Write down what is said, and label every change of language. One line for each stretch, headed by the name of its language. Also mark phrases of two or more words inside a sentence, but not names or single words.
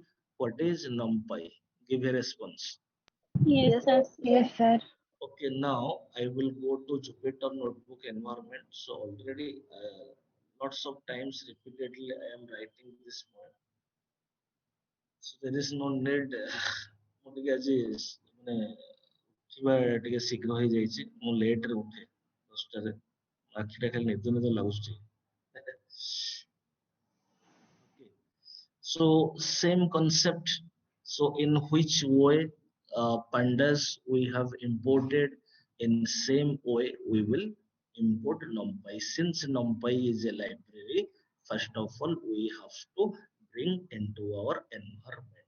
English: What is NumPy? Give a response. Yes, sir. Yes, sir. Okay, now I will go to Jupyter Notebook environment. So already lots of times repeatedly I am writing this point. So there is no need
Odia: ମୁଁ ଟିକେ ଆଜି ମାନେ ଉଠିବା ଟିକେ ଶୀଘ୍ର ହେଇଯାଇଛି ମୁଁ ଲେଟରେ ଉଠେ 10ଟାରେ ଆଖିଟା ଖାଲି ନିଦ ନିଦ ଲାଗୁଛି okay.
English: So same concept. So in which way pandas we have imported, in same way we will import NumPy. Since NumPy is a library, first of all we have to bring into our environment.